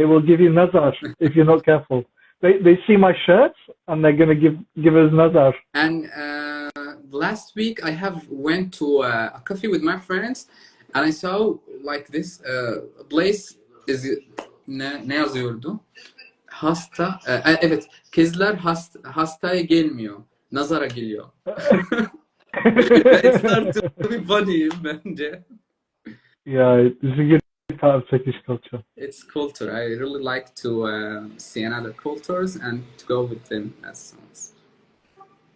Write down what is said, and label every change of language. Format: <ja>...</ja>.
<en>They will give you nazar if you're not careful. They see my shirts and they're going to give us nazar. And last week I have went to a coffee with my friends and I saw like this place is</en> <tr>ne yazıyordu? Hasta. Evet. Kızlar hastaya gelmiyor. Nazara geliyor.</tr> <en>It started to be funny bence. Yeah, it's a good part of Turkish culture. It's culture. I really like to see another cultures and to go with them as well.</en>